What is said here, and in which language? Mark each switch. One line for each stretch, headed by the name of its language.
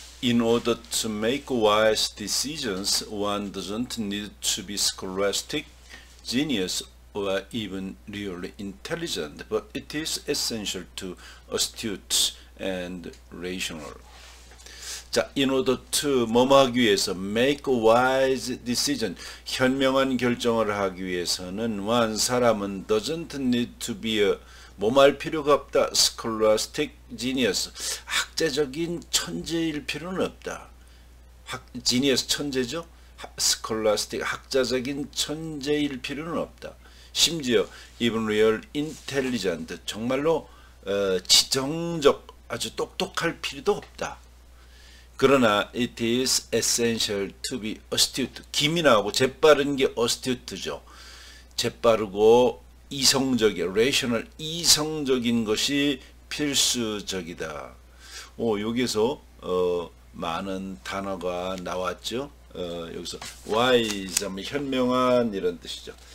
English: In order to make wise decisions, one doesn't need to be scholastic, genius, or even really intelligent, but it is essential to astute and rational.
Korean: 자,
English: in order to
Korean: 뭐뭐 하기 위해서
English: make wise decision,
Korean: 현명한 결정을 하기 위해서는
English: one
Korean: 사람은
English: doesn't need to be a
Korean: 뭐할 필요가 없다.
English: scholastic genius,
Korean: 학자적인 천재일 필요는 없다. genius 천재죠. scholastic 학자적인 천재일 필요는 없다. 심지어
English: even real intelligent
Korean: 정말로 지정적 아주 똑똑할 필요도 없다. 그러나
English: it is essential to be astute.
Korean: 기민하고 재빠른 게 astute죠. 재빠르고 이성적인, rational, 이성적인 것이 필수적이다. 여기서 많은 단어가 나왔죠. 여기서 wise 하면 현명한 이런 뜻이죠.